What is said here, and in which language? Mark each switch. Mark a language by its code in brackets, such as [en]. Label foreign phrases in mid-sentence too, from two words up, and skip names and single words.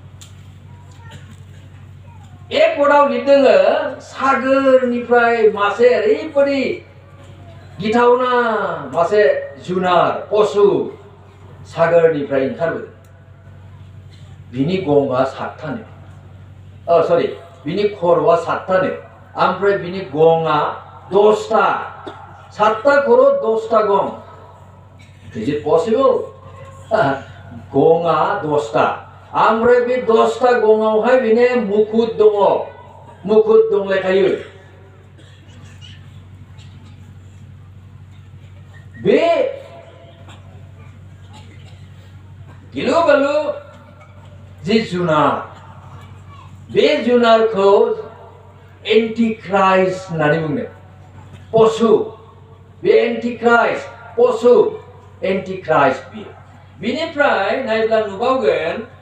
[brx] एक पदाव लिरदों सागोरनिफ्राय मासे ओरैबादि गिथावना मासे जुनार पशु सागोरनिफ्राय ओंखारबोदों बिनि गंआ 7थानो बिनि खर'आ 7थानो ओमफ्राय बिनि गंआ 10ता 7ता खर' 10ता गं [en] Is it possible? [brx] गंआ 10ता ओमफ्राय बे 10ता गंआवहाय बिनो मुकुट दंलायखायो बे गिलु बालु जि जुनार बे जुनारखौ एन्टिक्राइस्ट होननानै बुङो पशु बे एन्टिक्राइस्ट पशु एन्टिक्राइस्ट बिनिफ्राय नायब्ला नुबावगोन